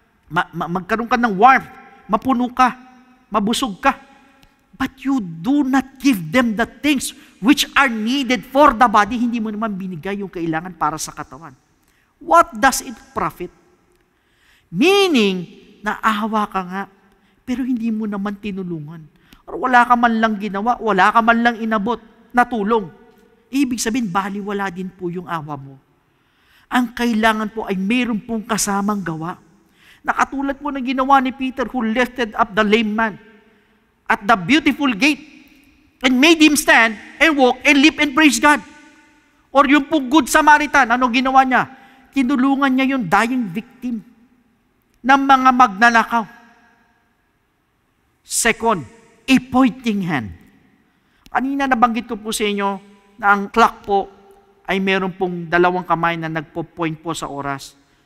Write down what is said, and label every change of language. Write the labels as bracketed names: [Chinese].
[Filipino] magkaroon ka ng warmth, mapuno ka, mabusog ka. [English] But you do not give them the things which are needed for the body. [Filipino] Hindi mo naman binigay yung kailangan para sa katawan. [English] What does it profit? [Filipino] Meaning, naawa ka nga, pero hindi mo naman tinulungan. Or wala ka man lang ginawa, wala ka man lang inabot na tulong. Ibig sabihin, baliwala din po yung awa mo. Ang kailangan po ay mayroon pong kasamang gawa. Nakatulad po ng ginawa ni [English] Peter who lifted up the lame man at the beautiful gate and made him stand and walk and leap and praise God. [Filipino] Or yung pong good Samaritan, ano ginawa niya? Tinulungan niya yung [English] dying victim [Filipino] ng mga magnanakaw. [English] Second, a pointing hand. [Filipino] Kanina nabanggit ko po sa inyo na ang clock po ay meron pong dalawang kamay na nagpo-point po sa oras.